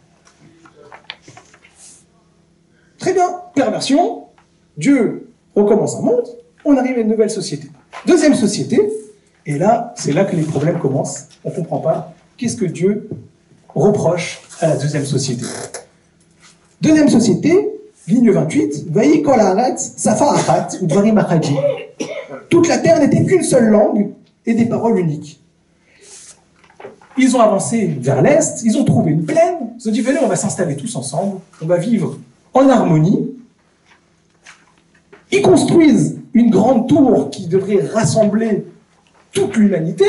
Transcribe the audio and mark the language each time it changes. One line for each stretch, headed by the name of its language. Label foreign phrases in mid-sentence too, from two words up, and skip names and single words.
French: Très bien, perversion, Dieu recommence un monde, on arrive à une nouvelle société. Deuxième société, et là, c'est là que les problèmes commencent. On ne comprend pas. Qu'est-ce que Dieu reproche à la deuxième société? Deuxième société, Ligne 28,
Hebrew: ויהי כל הארץ שפה אחת ודברים אחדים.
French: Toute la terre n'était qu'une seule langue et des paroles uniques. Ils ont avancé vers l'est, ils ont trouvé une plaine, ils ont dit venez, on va s'installer tous ensemble, on va vivre en harmonie. Ils construisent une grande tour qui devrait rassembler toute l'humanité.